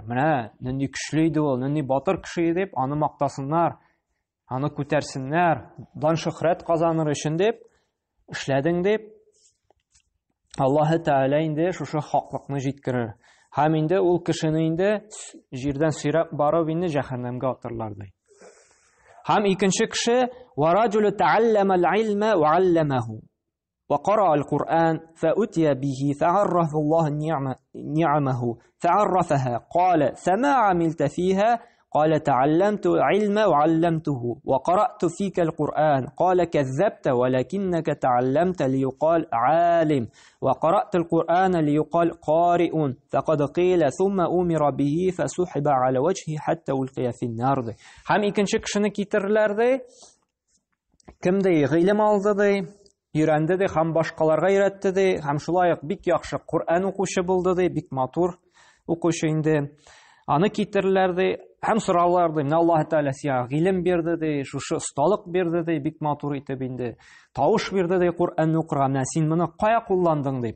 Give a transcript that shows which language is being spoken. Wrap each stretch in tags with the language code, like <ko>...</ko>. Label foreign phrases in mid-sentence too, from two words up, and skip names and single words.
<tt>Менә нинди көчле иде ул, нинди батыр кеше дип аны мактасыннар, аны күтәрсеннәр, дан шөһрәт казаныр өчен дип эшләдең дип Аллаһ Тәгалә инде шушы хаклыкны җиткерер. Һәм инде ул кешене инде җирдән сөйрәп барып инде җәһәннәмгә атырлар ди. Һәм икенче кеше</tt> <ar>ورجل تعلم العلم وعلمه وقرأ القرآن فأتي به فعرف الله نعمه فعرفها قال فما عملت فيها قال تعلمت علما وعلمته وقرأت فيك القرآن قال كذبت ولكنك تعلمت ليقال عالم وقرأت القرآن ليقال قارئ فقد قيل ثم أمر به فسحب على وجهه حتى ألقي في النار.</ar> <tt>هم ikinci kişini kitirler de kim de ilim aldı de Үйрәнде ди, һәм башкаларга өйрәтте ди, һәм шулай ук бик яхшы Кур'ан укучы булды ди, бик матур укучы инде. Аны китерләр ди, һәм сораулар ди, менә Аллаһ Тәгалә сиңа гыйлем бирде ди, шушы осталык бирде ди, бик матур итеп инде. Тавыш бирде ди Кур'ан укырга, менә син моны кая кулландың дип.</tt>